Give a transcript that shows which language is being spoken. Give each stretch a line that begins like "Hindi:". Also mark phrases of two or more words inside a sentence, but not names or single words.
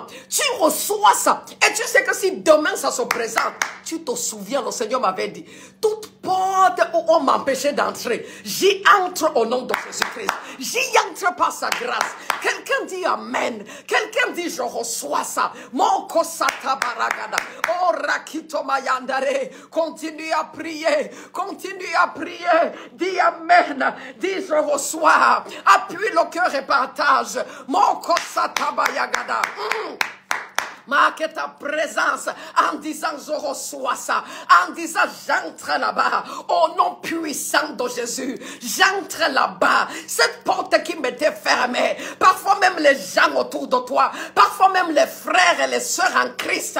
French: Tu reçois ça. Et tu sais que si demain ça se présente, tu te souviens, le Seigneur m'avait dit, toute porte où on m'empêchait d'entrer, j'y entre au nom de Jésus-Christ. J'y entre par sa grâce. Quelqu'un dit Amen. Quelqu'un dit je reçois ça. Mon kosata baragada. Oh rakito mayandare. Continue à prier. Continue à prier. Dis Amen. Dis je reçois. Appuie le cœur et partage. Mon kosata bayagada. Marque ta présence en disant je reçois ça, en disant j'entre là-bas au nom puissant de Jésus, j'entre là-bas, cette porte qui m'était fermée, parfois même les gens autour de toi, parfois même les frères et les sœurs en Christ.